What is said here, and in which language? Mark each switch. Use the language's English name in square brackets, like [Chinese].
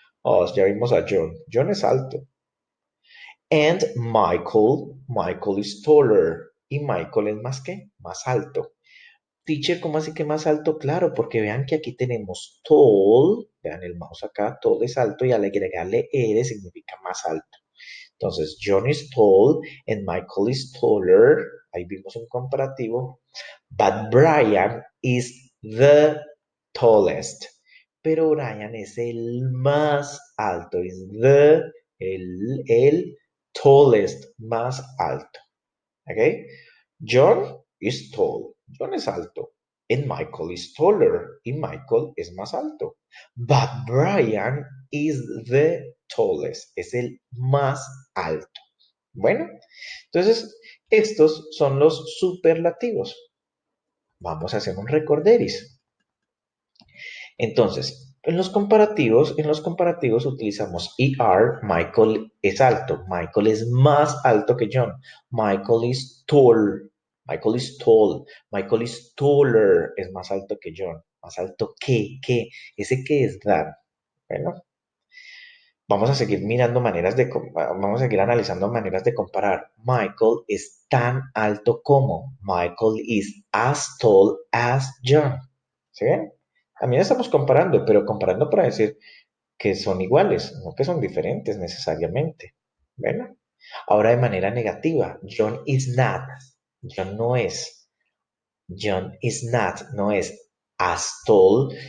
[Spanish] Oh, ya vimos a John. John es alto. [English] And Michael is taller. [Spanish] Y Michael es más que más alto. Teacher, ¿cómo así que más alto? Claro, porque vean que aquí tenemos tall. Vean el mouse acá, tall es alto y al agregarle R significa más alto. [English] Entonces, John is tall and Michael is taller. [Spanish] Ahí vimos un comparativo. [English] But Brian is the tallest. [Spanish] Pero Brian es el más alto. Is el tallest, más alto. ¿Ok? [English] John is tall. [Spanish] John es alto. [English] And Michael is taller. [Spanish] Y Michael es más alto. [English] But Brian is the tallest. [Spanish] Es el más alto. Bueno, entonces estos son los superlativos. Vamos a hacer un recorderis. Entonces, en los comparativos utilizamos ER, Michael es alto, Michael es más alto que John, [English] Michael is tall, Michael is tall, Michael is taller, [Spanish] es más alto que John, más alto que, ese que es that. Bueno, vamos a seguir mirando vamos a seguir analizando maneras de comparar. Michael es tan alto como, [English] Michael is as tall as John. [Spanish] ¿Sí ven? También estamos comparando, pero comparando para decir que son iguales, no que son diferentes necesariamente. Bueno, ahora de manera negativa, [English] John is not. [Spanish] John no es. [English] John is not, [Spanish] no es [English] as tall.